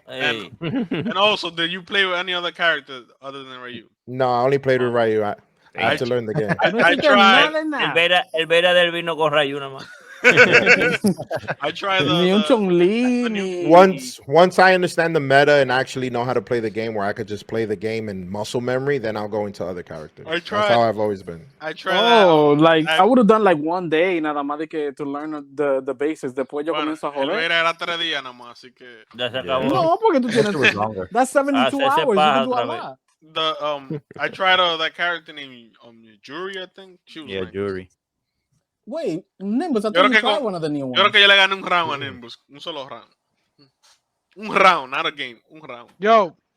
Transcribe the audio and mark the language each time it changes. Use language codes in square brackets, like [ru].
[en] And also, did you play with any other character other than Ryu? No, I only played with Ryu. I had to learn the game. I tried. [es] El Vera del vino con Rayu nada más. [en] I tried [es] Ni un Chun-Li, ni... [en] Once I understand the meta and actually know how to play the game, where I could just play the game in muscle memory, then I'll go into other characters. That's how I've always been. I tried I would have done like one day [es] nada más de que [en] to learn the basics. [es] Después yo comienzo a joder. Era 3 días nada más, así que... Ya se acabó. No, porque tú tienes... [en] That's 72 hours. You can do a lot. I tried that character named Yuri, I think. Yuri. Wait, Nimbus, I thought you tried one of the new ones. [es] Yo creo que yo le gané un round a Nimbus. Un solo round. Un round, [en] not a game. [es] Un round. [en] Yo.